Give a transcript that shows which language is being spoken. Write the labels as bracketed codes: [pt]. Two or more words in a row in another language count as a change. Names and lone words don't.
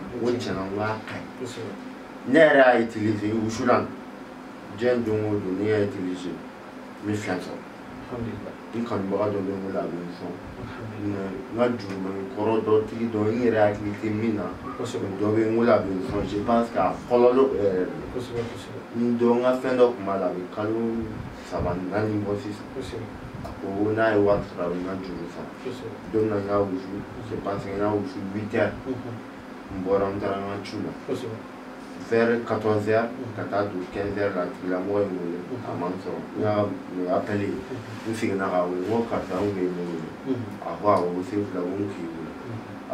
[bm] N ko Kosɛbɛ. tiɲɛna, n ko a ka ɲi. Kosɛbɛ. Ne yɛrɛ y'a utiliser wusulan. Diɲɛ don o don, ne y'a utiliser. N bɛ fɛn sɔrɔ. Alhamdulillah. N kanubaga dɔ bɛ n wele, a bɛ n sɔn. Alhamdulillah. N ka jurumani kɔrɔ dɔ tigi dɔ, n yɛrɛ hakili tɛ min na. Kosɛbɛ. Dɔ bɛ n wele, a bɛ n sɔn. [fr] Je pense que [bm] a fɔlɔ l'o yɛrɛ de. Kosɛbɛ, kosɛbɛ. N dɔn, n ka fɛn dɔ tun b'a la, a bɛ kalo saba, naani bɔ sisan. Kosɛbɛ. A ko n'a ye wari sɔrɔ, a bɛ n ka juru sara. Kosɛbɛ. Don min na, n y'a wusu, [fr] je pense que [bm] n y'a wusu [fr] huit heures. [bm] Mhm. N bɔra, n taara n ka ci la. Kosɛbɛ. [fr] Vers quatorze heures, [bm] Mhm. ka taa don [fr] quinze heures [bm] la, a tigilamɔgɔ ye n wele, Mhm. a ma n sɔrɔ. N y'a, n y'a appelé. Mhm. N seginna k'a wele, n ko karisa, n kun ye ne wele. Mhm. A ko awɔ, n ko sen fila, n ko k'i wele. Mhm.